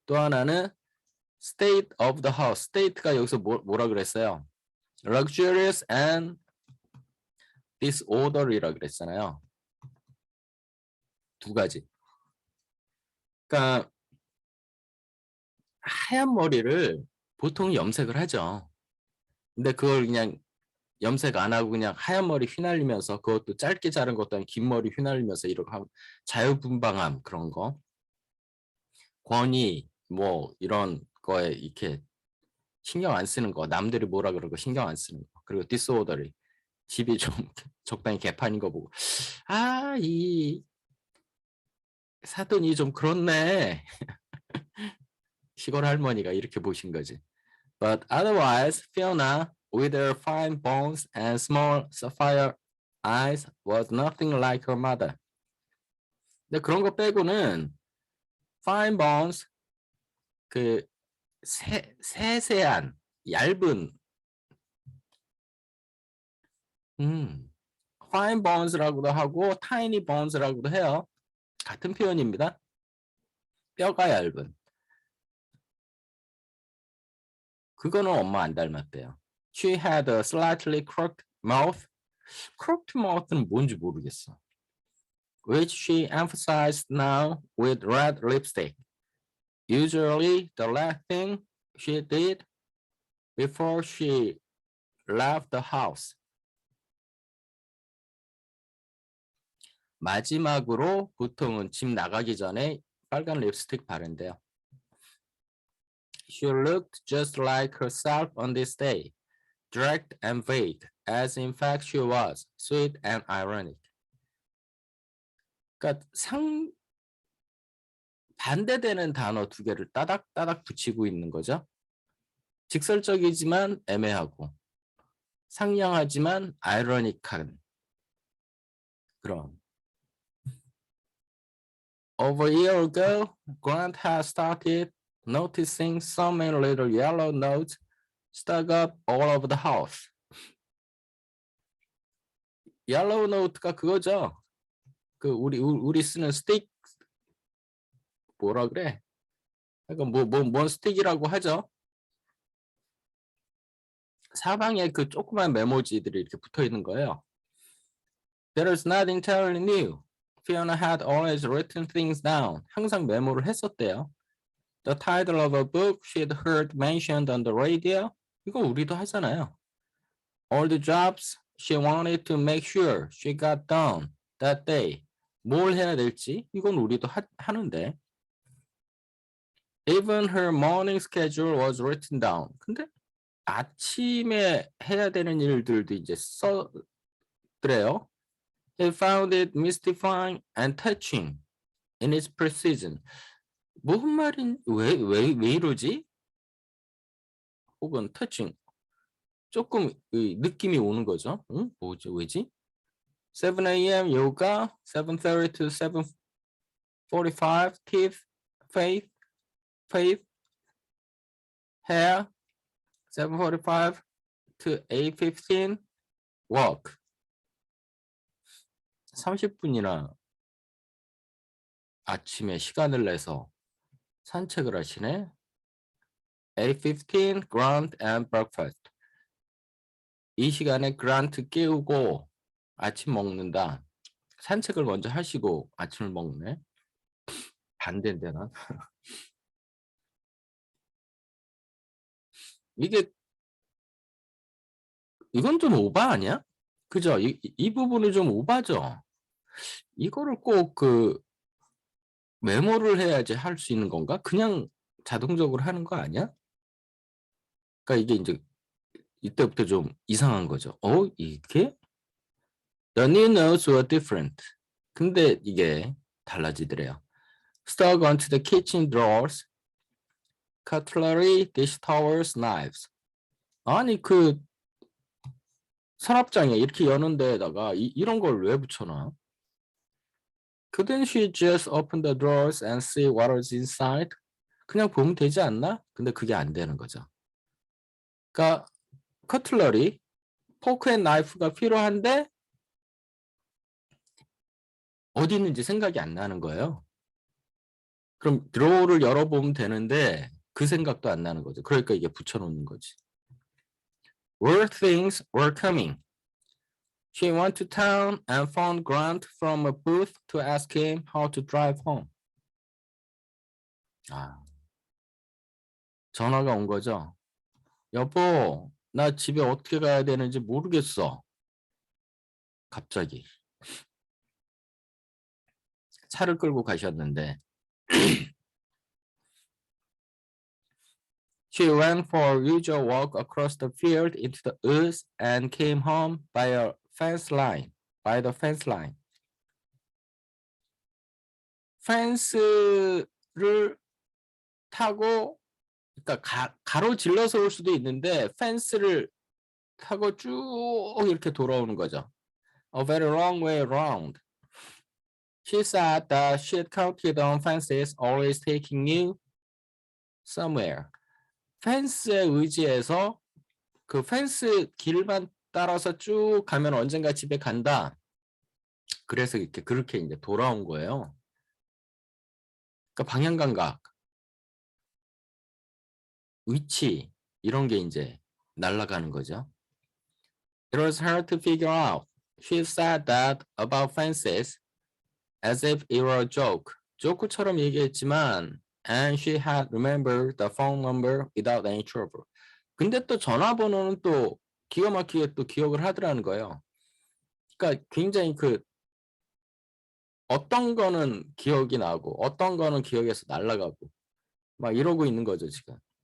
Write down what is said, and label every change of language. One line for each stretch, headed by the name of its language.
Korean: 또 하나는
English: state of the house.
Korean: state가 여기서 뭐라 그랬어요?
English: luxurious and disorderly라 그랬잖아요.
Korean: 두 가지. 그러니까 하얀 머리를 보통 염색을 하죠. 근데 그걸 그냥 염색 안 하고 그냥 하얀 머리 휘날리면서, 그것도 짧게 자른 것도 아니고 긴 머리 휘날리면서 이렇게 하고, 자유분방함 그런 거, 권위 뭐 이런 거에 이렇게 신경 안 쓰는 거, 남들이 뭐라 그러고 신경 안 쓰는 거, 그리고 디스오더리, 집이 좀 적당히 개판인 거 보고 이 사돈이 좀 그렇네. 시골 할머니가 이렇게 보신 거지.
English: But otherwise, Fiona, with her fine bones and small sapphire eyes, was nothing like her mother.
Korean: 근데 그런 거 빼고는 fine bones, 그 세세한, 얇은, fine bones라고도 하고 tiny bones라고도 해요. 같은 표현입니다. 뼈가 얇은. 그거는 엄마 안 닮았대요.
English: She had a slightly crooked mouth.
Korean: crooked mouth는 뭔지 모르겠어.
English: Which she emphasized now with red lipstick. Usually the last thing she did before she left the house.
Korean: 마지막으로 보통은 집 나가기 전에 빨간 립스틱 바른대요.
English: She looked just like herself on this day, direct and vague, as in fact she was, sweet and ironic.
Korean: 그러니까 반대되는 단어 두 개를 따닥따닥 붙이고 있는 거죠. 직설적이지만 애매하고, 상냥하지만 아이러닉한 그런.
English: Over a year ago, Grant had started noticing so many little yellow notes stuck up all over the house.
Korean: yellow note가 그거죠. 그 우리 쓰는 스틱, 뭐라 그래? 그러니까 뭔 스틱이라고 하죠. 사방에 그 조그만 메모지들이 이렇게 붙어 있는 거예요.
English: There is nothing entirely new. Fiona had always written things down.
Korean: 항상 메모를 했었대요.
English: The title of a book she'd heard mentioned on the radio.
Korean: 이거 우리도 하잖아요.
English: All the jobs she wanted to make sure she got done that day.
Korean: 뭘 해야 될지 이건 우리도 하는데.
English: Even her morning schedule was written down.
Korean: 근데 아침에 해야 되는 일들도 이제 써드래요.
English: He found it mystifying and touching in its precision.
Korean: 무슨 말인, 왜 이러지? 혹은 touching. 조금 느낌이 오는 거죠. 응? 뭐지, 왜지? 7 a.m.
English: yoga, 7:30 to 7:45, teeth, faith, hair, 7:45 to 8:15, walk.
Korean: 30분이나 아침에 시간을 내서 산책을 하시네.
English: 8:15 grant and breakfast.
Korean: 이 시간에 그란트 깨우고 아침 먹는다. 산책을 먼저 하시고 아침을 먹네. 반대인데 난. 이건 좀 오바 아니야? 그죠? 이 부분이 좀 오바죠? 이거를 꼭 그 메모를 해야지 할 수 있는 건가? 그냥 자동적으로 하는 거 아니야? 그러니까 이게 이제 이때부터 좀 이상한 거죠. 이게?
English: The new notes were different.
Korean: 근데 이게 달라지더래요.
English: Stuck onto the kitchen drawers, cutlery, dish towels, knives.
Korean: 아니 그 서랍장에 이렇게 여는 데에다가 이런 걸 왜 붙여놔?
English: Couldn't she just open the drawers and see what was inside?
Korean: 그냥 보면 되지 않나? 근데 그게 안 되는 거죠. 그러니까 커틀러리, 포크 앤 나이프가 필요한데 어디 있는지 생각이 안 나는 거예요. 그럼 드로우를 열어보면 되는데 그 생각도 안 나는 거죠. 그러니까 이게 붙여놓는 거지.
English: Word things were coming. She went to town and found Grant from a booth to ask him how to drive home.
Korean: 전화가 온 거죠. 여보, 나 집에 어떻게 가야 되는지 모르겠어. 갑자기. 차를 끌고 가셨는데
English: She went for a usual walk across the field into the woods and came home by a fence line. By the fence line.
Korean: 펜스를 타고 그러니까 가로질러서 올 수도 있는데 펜스를 타고 쭉 이렇게 돌아오는 거죠.
English: A very long way around. She said that she had counted on fences always taking you somewhere.
Korean: 펜스에 의지해서 그 펜스 길만 따라서 쭉 가면 언젠가 집에 간다. 그래서 그렇게 이제 돌아온 거예요. 그러니까 방향 감각, 위치 이런 게 이제 날아가는 거죠.
English: It was hard to figure out. She said that about fences as if it were a joke.
Korean: 조크처럼 얘기했지만
English: and she had remembered the phone number without any trouble.
Korean: 근데 또 전화번호는 또 기가 막히게 또 기억을 하더라는 거예요. 그러니까 굉장히 그 어떤 거는 기억이 나고 어떤 거는 기억에서 날아가고 막 이러고 있는 거죠 지금.